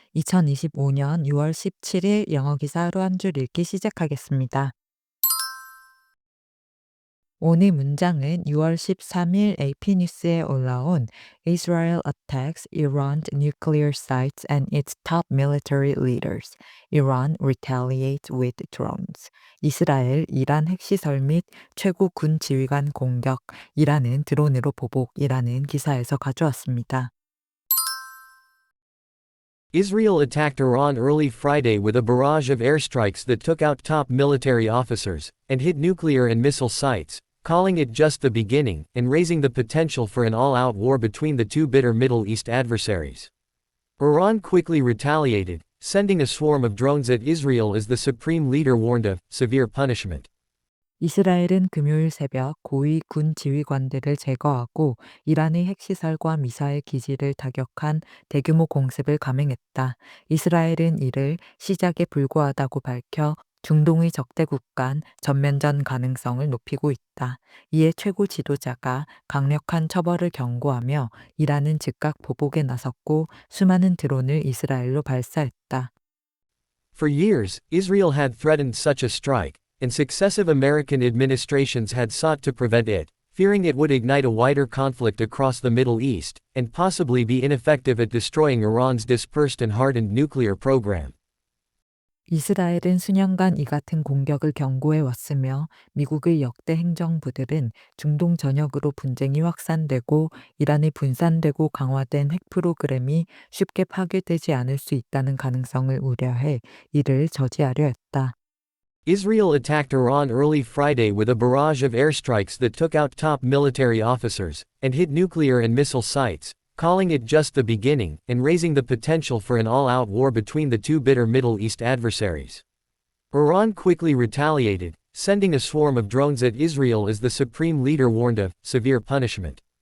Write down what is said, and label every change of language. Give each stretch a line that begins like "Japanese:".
Korean: 2025년 6월 17일 영어 기사 하루 한 줄 읽기 시작하겠습니다. 오늘 문장은 6월 13일 AP 뉴스에 올라온
English: Israel attacks Iran nuclear sites and its top military leaders. Iran retaliates with drones.
Korean: 이스라엘 이란 핵시설 및 최고 군 지휘관 공격, 이란은 드론으로 보복이라는 기사에서 가져왔습니다.
English: Israel attacked Iran early Friday with a barrage of airstrikes that took out top military officers, and hit nuclear and missile sites, calling it just the beginning, and raising the potential for an all-out war between the two bitter Middle East adversaries. Iran quickly retaliated, sending a swarm of drones at Israel as the supreme leader warned of severe punishment.
Korean: 이스라엘은 금요일 새벽 고위 군 지휘관들을 제거하고 이란의 핵시설과 미사일 기지를 타격한 대규모 공습을 감행했다. 이스라엘은 이를 시작에 불과하다고 밝혀 중동의 적대국 간 전면전 가능성을 높이고 있다. 이에 최고 지도자가 강력한 처벌을 경고하며 이란은 즉각 보복에 나섰고 수많은 드론을 이스라엘로 발사했다.
English: For years, Israel had threatened such a strike, and successive American administrations had sought to prevent it, fearing it would ignite a wider conflict across the Middle East, and possibly be ineffective at destroying Iran's dispersed and hardened nuclear program.
Korean: 이스라엘은 수년간 이 같은 공격을 경고해 왔으며 미국의 역대 행정부들은 중동 전역으로 분쟁이 확산되고 이란이 분산되고 강화된 핵 프로그램이 쉽게 파괴되지 않을 수 있다는 가능성을 우려해 이를 저지하려 했다.
English: Israel attacked Iran early Friday with a barrage of airstrikes that took out top military officers, and hit nuclear and missile sites, calling it just the beginning, and raising the potential for an all-out war between the two bitter Middle East adversaries. Iran quickly retaliated, sending a swarm of drones at Israel as the supreme leader warned of severe punishment.